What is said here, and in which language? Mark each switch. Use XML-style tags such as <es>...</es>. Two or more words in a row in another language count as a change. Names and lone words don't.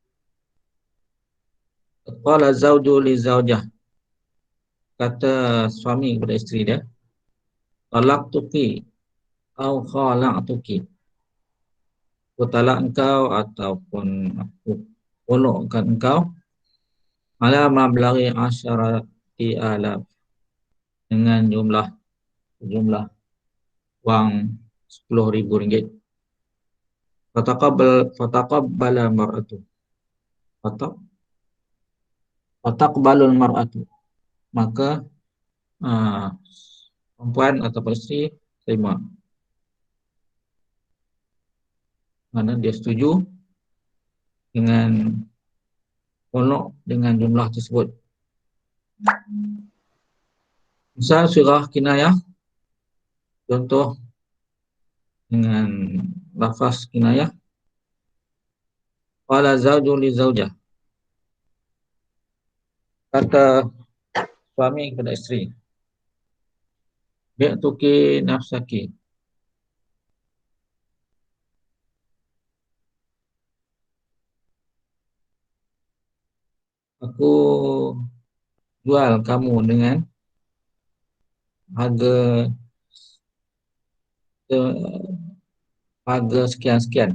<ar>Qala zawju li zawjah,</ar> <ms>kata suami kepada isteri dia,</ms> <ar>talaqtuki au khala'tuki,</ar> <ms>aku talak engkau ataupun aku khulu'kan engkau</ms> <ar>ala mablaghi</ar> <ms>10,000 dengan jumlah wang 10,000 ringgit.</ms> <ar>Fataqabbala mar'atu. Fataqbalul mar'atu.</ar> <ms>Maka perempuan atau isteri terima. Mana dia setuju dengan khulu' dengan jumlah tersebut. Misal surah kinayah, contoh dengan lafaz kinayah</ms> <ar>qala zawju li zawjah,</ar> <ms>kata suami kepada isteri,</ms> <ar>bi'tuki nafsaki,</ar> <ms>aku jual kamu dengan harga sekian-sekian.</ms>